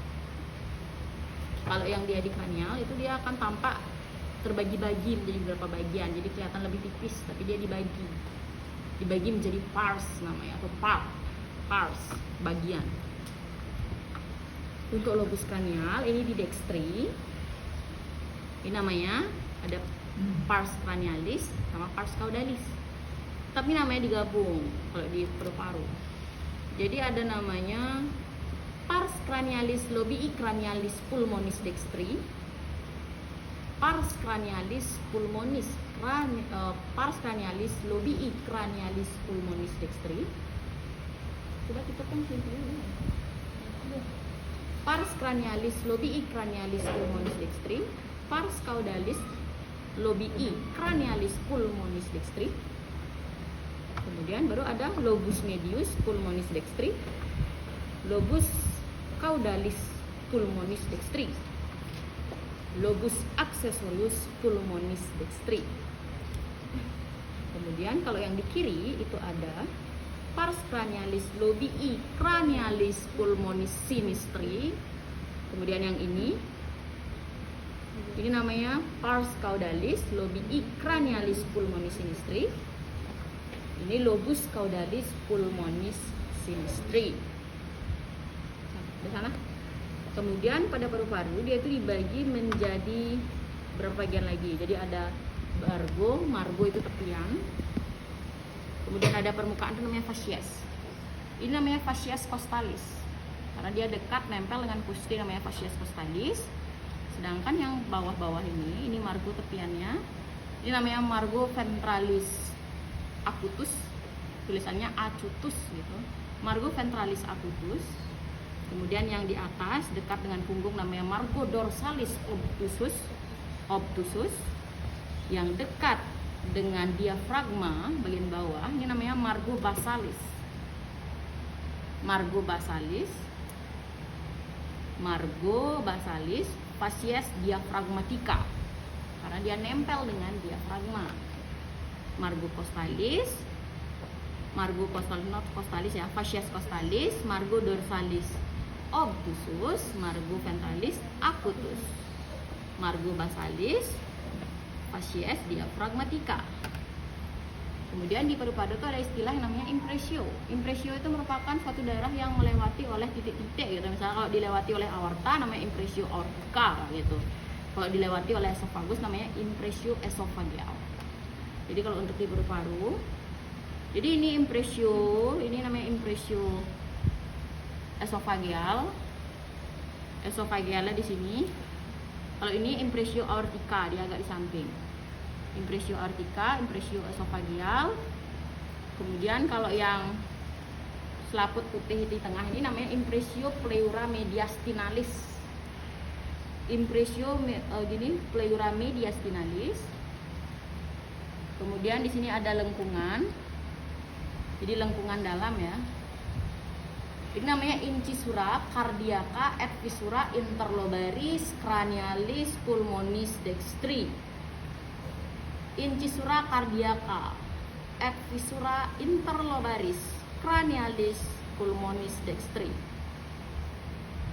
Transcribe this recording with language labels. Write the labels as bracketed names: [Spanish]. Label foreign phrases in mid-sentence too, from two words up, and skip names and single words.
[Indonesian] Kalau yang dia di kranial itu dia akan tampak terbagi-bagi menjadi beberapa bagian, jadi kelihatan lebih tipis, tapi dia dibagi menjadi pars namanya, atau pars bagian. Untuk lobus kranial ini di dextri, ini namanya ada [Latin] pars cranialis [Indonesian] sama [Latin] pars caudalis, [Indonesian] tapi namanya digabung kalau di paru-paru. Jadi ada namanya [Latin] pars cranialis lobii cranialis pulmonis dextri, pars cranialis pulmonis pars cranialis lobii cranialis pulmonis dextri. [Indonesian] Sudah kita kan [Latin] pars cranialis lobii cranialis pulmonis dextri, pars caudalis lobii cranialis pulmonis dextri. [Indonesian] Kemudian baru ada [Latin] lobus medius pulmonis dextri, lobus caudalis pulmonis dextri, lobus accessorius pulmonis dextri. [Indonesian] Kemudian kalau yang di kiri itu ada [Latin] pars cranialis lobii cranialis pulmonis sinistri. [Indonesian] Kemudian yang ini namanya [Latin] pars caudalis lobii cranialis pulmonis sinistri. Ini lobus caudalis pulmonis sinistri. [Indonesian] Di sana. Kemudian pada paru-paru dia itu dibagi menjadi berapa bagian lagi. Jadi ada margo itu tepian. Kemudian ada permukaan itu namanya fascies. Ini namanya [Latin] fascies costalis. [Indonesian] Karena dia dekat nempel dengan pusti namanya [Latin] fascies costalis. [Indonesian] Sedangkan yang bawah-bawah ini margo tepiannya. Ini namanya [Latin] margo ventralis acutus, [Indonesian] tulisannya acutus gitu. [Latin] Margo ventralis acutus. [Indonesian] Kemudian yang di atas dekat dengan punggung namanya [Latin] margo dorsalis obtusus. [Indonesian] Yang dekat dengan diafragma bagian bawah ini namanya [Latin] margo basalis. Margo basalis fascies diafragmatica [Indonesian] karena dia nempel dengan diafragma. [Latin] Margo costalis, not costalis ya, fascies costalis, margo dorsalis obtusus, margo ventralis acutus, margo basalis, fascies diafragmatica. [Indonesian] Kemudian di paru-paru itu ada istilah yang namanya impressio. Impressio itu merupakan suatu daerah yang melewati oleh titik-titik gitu. Misalnya kalau dilewati oleh aorta namanya [Latin] impressio aortica [Indonesian] gitu. Kalau dilewati oleh esophagus namanya [Latin] impressio esophageal. [Indonesian] Jadi kalau untuk di paru-paru, jadi ini impressio, ini namanya [Latin] impressio esophageal. [Indonesian] Esophagealnya di sini. Kalau ini [Latin] impressio aortica, [Indonesian] dia agak di samping. [Latin] Impressio aortica, impressio esophageal. [Indonesian] Kemudian kalau yang selaput putih di tengah ini namanya [Latin] impressio pleura mediastinalis. Impressio pleura mediastinalis. [Indonesian] Kemudian di sini ada lengkungan. Jadi lengkungan dalam ya. Ini namanya [Latin] incisura cardiaca et fissura interlobaris cranialis pulmonis dextri. Incisura cardiaca et fissura interlobaris cranialis pulmonis dextri.